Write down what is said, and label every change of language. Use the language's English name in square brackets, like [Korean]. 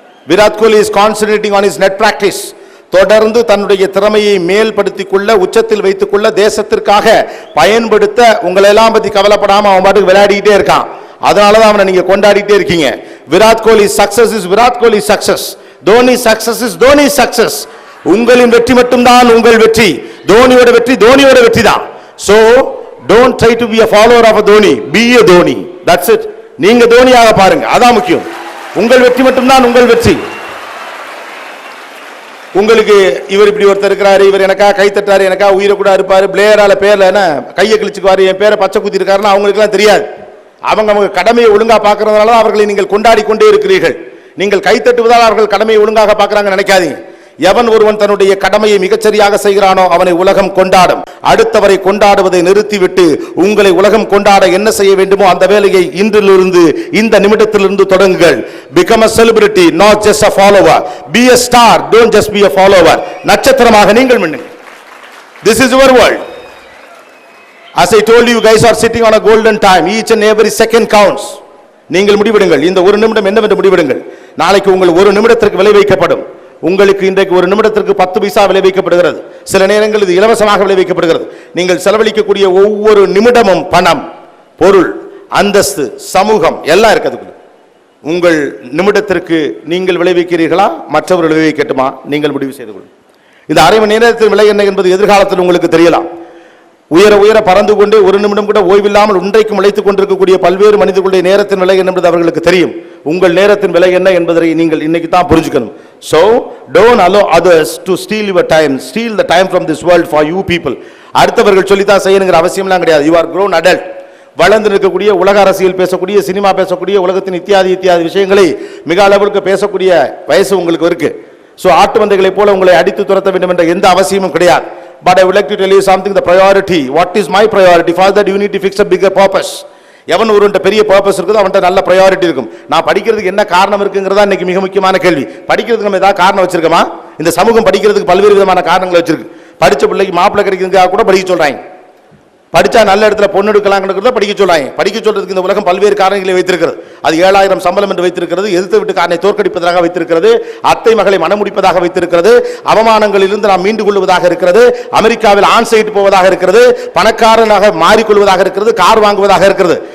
[Tamil] Virat Kohli [English] Is concentrating on his net practice. [Tamil] தொடர்ந்து தன்னுடைய திறமையை மேல்படுத்திக் கொள்ள, உச்சத்தில் வைத்துக் கொள்ள, தேசத்திற்காக பயன்படுத்த உங்களை எல்லாம் பத்தி கவலைப்படாம அவன் பாட்டுக்கு விளையாடிக்கிட்டே இருக்கான். அதனாலதான் அவனை நீங்க கொண்டாடிட்டே இருக்கீங்க. [English] Virat Kohli success is Virat Kohli success. Dhoni success is Dhoni success. [Tamil] உங்களின் வெற்றி மட்டும்தான் உங்கள் வெற்றி. தோனியோட வெற்றி தோனியோட வெற்றி தான். [English] So don't try to be a follower of a Dhoni, be a Dhoni. That's it. [Tamil] நீங்க தோனியாக பாருங்க, அதான் முக்கியம். உங்கள் வெற்றி மட்டும்தான் உங்கள் வெற்றி. உங்களுக்கு இவர் இப்படி ஒருத்தர் இருக்கிறாரு, இவர் எனக்கா கை தட்டாரு, எனக்கா உயிரை கூட இருப்பாரு, பிளேயரால பேர்ல என்ன கையை கிழிச்சுக்குவாரு, என் பேரை பச்சை குத்தி இருக்காருன்னு அவங்களுக்கு எல்லாம் தெரியாது. அவங்க கடமையை ஒழுங்கா பார்க்கறதுனால அவர்களை நீங்கள் கொண்டாடி கொண்டே இருக்கிறீர்கள். நீங்கள் கை தட்டுவதால் அவர்கள் கடமையை ஒழுங்காக பார்க்கறாங்க நினைக்காதீங்க. எவன் ஒருவன் தன்னுடைய கடமையை மிகச்சரியாக செய்கிறானோ அவனை உலகம் கொண்டாடும். அடுத்தவரை கொண்டாடுவதை நிறுத்திவிட்டு உங்களை உலகம் கொண்டாட என்ன செய்ய வேண்டுமோ அந்த வேலையை இன்றிலிருந்து, இந்த நிமிடத்திலிருந்து தொடங்குங்கள். [English] Become a celebrity, not just a follower. Be a star, don't just be a follower. [Tamil] நட்சத்திரமாக நீங்கள் மின்னுங்கள். [English] This is your world. As I told you, you guys are sitting on a golden time. Each and every second counts. [Tamil] நீங்கள் முடிவெடுங்கள். இந்த ஒரு நிமிடம் என்னவென்று முடிவெடுங்கள். நாளைக்கு உங்கள் ஒரு நிமிடத்திற்கு விலை வைக்கப்படும். உங்களுக்கு இன்றைக்கு ஒரு நிமிடத்திற்கு 10 பைசா விலை வைக்கப்படுகிறது. சில நேரங்கள் இது இலவசமாக விலை வைக்கப்படுகிறது. நீங்கள் செலவழிக்கக்கூடிய ஒவ்வொரு நிமிடமும் பணம், பொருள், அந்தஸ்து, சமூகம் எல்லாம் இருக்கிறது. உங்கள் நிமிடத்திற்கு நீங்கள் விளைவிக்கிறீர்களா, மற்றவர்கள் விளைவிக்கட்டுமா? நீங்கள் முடிவு செய்து கொள்ளுங்கள். இந்த அரை மணி நேரத்தின் விலை என்ன என்பது எதிர்காலத்தில் உங்களுக்கு தெரியலாம். உயர உயர பறந்து கொண்டு ஒரு நிமிடம் கூட ஓய்வில்லாமல் இன்றைக்கும் உழைத்துக் கொண்டிருக்கக்கூடிய பல்வேறு மனிதர்களுடைய நேரத்தின் விலை என்ன என்பது அவர்களுக்கு தெரியும். உங்கள் நேரத்தின் விலை என்ன என்பதை நீங்கள் இன்னைக்கு தான் புரிஞ்சுக்கணும். [English] So don't allow others to steal your time. Steal the time from this world for you people. [Tamil] அடுத்தவர்கள் சொல்லித்தான் செய்யணுங்கிற அவசியம்லாம் கிடையாது. [English] You are grown adult. [Tamil] வளர்ந்து இருக்கக்கூடிய, உலக அரசியல் பேசக்கூடிய, சினிமா பேசக்கூடிய, உலகத்தின் இத்தியாதி விஷயங்களை மிக அளவுக்கு பேசக்கூடிய வயசு உங்களுக்கு இருக்கு. So ஆட்டு மந்தைகளை போல உங்களை அடித்து துரத்த வேண்டும் என்ற எந்த அவசியமும் கிடையாது. [English] But I would like to tell you something, the priority. What is my priority? For that you need to fix a bigger purpose. [Tamil] எவன் ஒருவன்ட்ட பெரிய பர்பஸ் இருக்குதோ அவன்கிட்ட நல்ல ப்ரையாரிட்டி இருக்கும். நான் படிக்கிறதுக்கு என்ன காரணம் இருக்குங்கிறதா இன்னைக்கு மிக முக்கியமான கேள்வி. படிக்கிறதுக்கு நம்ம ஏதாவது காரணம் வச்சிருக்கோமா? இந்த சமூகம் படிக்கிறதுக்கு பல்வேறு விதமான காரணங்களை வச்சிருக்கு. படிச்ச பிள்ளைக்கு மாப்பிள்ளை கிடைக்கிறதுக்காக கூட படிக்க சொல்றாங்க. படிச்சா நல்ல இடத்துல பொண்ணு எடுக்கலாம்ங்கிறத படிக்க சொல்றாங்க. படிக்க சொல்றதுக்கு இந்த உலகம் பல்வேறு காரணங்களை வைத்திருக்கிறது. அது 7000 சம்பளம் என்று வைத்திருக்கிறது, எதிர்த்து வீட்டுக்காரனை தோற்கடிப்பதாக வைத்திருக்கிறது, அத்தை மகளை மனமுடிப்பதாக வைத்திருக்கிறது, அவமானங்களிலிருந்து நாம் மீண்டு கொள்வதாக இருக்கிறது, அமெரிக்காவில் ஆன் சைட் போவதாக இருக்கிறது, பணக்காரனாக மாறிக்கொள்வதாக இருக்கிறது, கார் வாங்குவதாக இருக்கிறது.